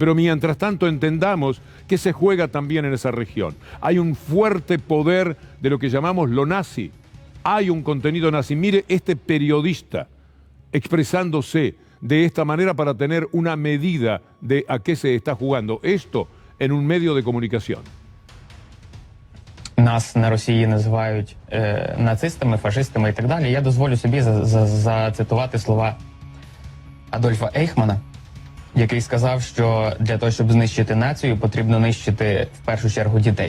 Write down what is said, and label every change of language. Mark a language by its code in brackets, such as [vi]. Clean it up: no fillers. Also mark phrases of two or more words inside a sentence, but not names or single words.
[es] Pero mientras tanto entendamos que se juega también en esa región. Hay un fuerte poder de lo que llamamos lo nazi. Hay un contenido nazi. Mire este periodista expresándose de esta manera para tener una medida de a qué se está jugando esto en un medio de comunicación. [uk] Нас на Росії називають нацистами, фашистами і так далі. Я дозволю собі зацитувати слова Адольфа Ейхмана, який сказав, що для того, щоб знищити націю, потрібно нищити в першу чергу дітей.